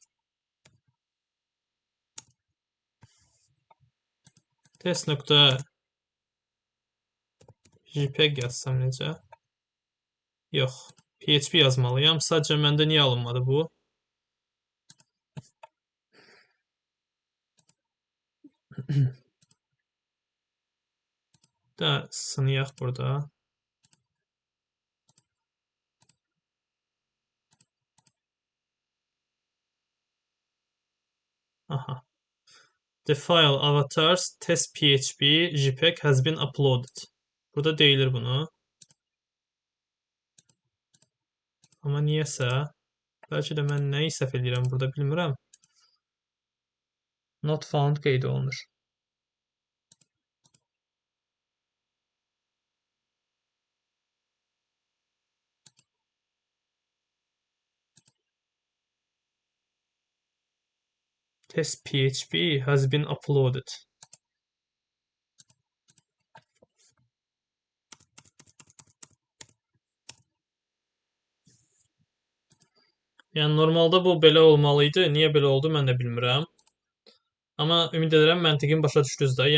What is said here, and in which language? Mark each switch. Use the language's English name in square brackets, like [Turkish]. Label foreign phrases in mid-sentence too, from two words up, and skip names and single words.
[Azerbaijani] Test.jpeg yazsam necə? Yox, PHP yazmalıyam. Sadəcə məndə niyə alınmadı bu? Da sınıyaq burada. Aha. [English] The file avatars test PHP JPEG has been uploaded. [Azerbaijani] Burada deyilir bunu. Amma niyəsə, bəlkə də mən nəyi səhv edirəm burada bilmirəm. [English] Not found [Azerbaijani] qeyd olunur. [English] Test PHP has been uploaded. [Azerbaijani] Yəni normalda bu belə olmalı idi. Niyə belə oldu mən də bilmirəm. Amma ümid edirəm məntiqin başa düşdünüz də.